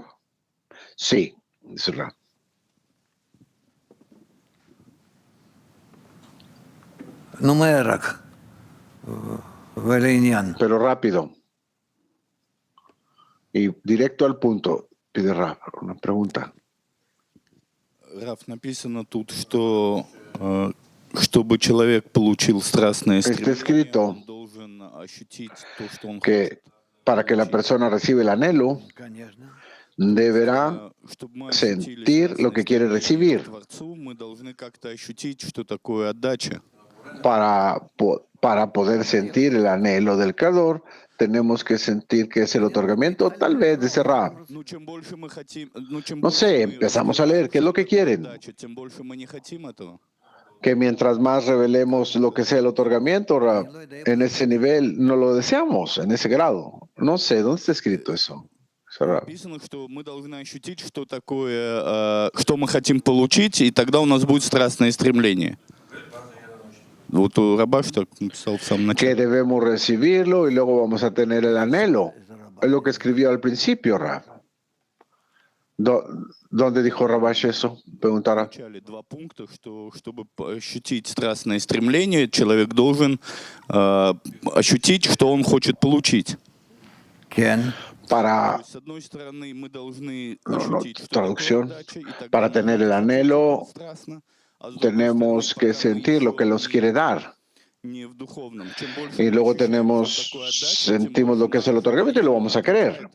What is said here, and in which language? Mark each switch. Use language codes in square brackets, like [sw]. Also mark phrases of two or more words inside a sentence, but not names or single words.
[es] Sí, dice Rab. Pero rápido. Y directo al punto, pide Rab, una pregunta. [ru] Раф, написано тут, что чтобы человек получил страстное стремление, он должен ощутить то, что он хочет. [es] Para que la persona reciba el anhelo, deberá sentir lo que quiere recibir. [ru] Мы должны как-то ощутить, что такое отдача. [es] Para poder sentir el anhelo del Creador, tenemos que sentir que es el otorgamiento, tal vez de Rab. No sé, empezamos a leer, ¿qué es lo que quieren? Que mientras más revelemos lo que sea el otorgamiento, Rab, en ese nivel no lo deseamos, en ese grado. No sé, ¿dónde está escrito eso? [ru] Написано, что мы должны ощутить, что такое, что мы хотим получить, и тогда у нас будет страстное стремление. Вот Рабаш так написал в самом начале. [es] Que debemos recibirlo y luego vamos a tener el anhelo. Es lo que escribió al principio, Rab. ¿Dónde dijo Rabash eso? Preguntará. [ru] В начале два пункта, что чтобы ощутить страстное стремление, человек должен ощутить, что он хочет получить. [es] Para traducción, para tener el anhelo, tenemos que sentir lo que nos quiere dar. Y luego sentimos lo que es el otorgamiento y lo vamos a querer.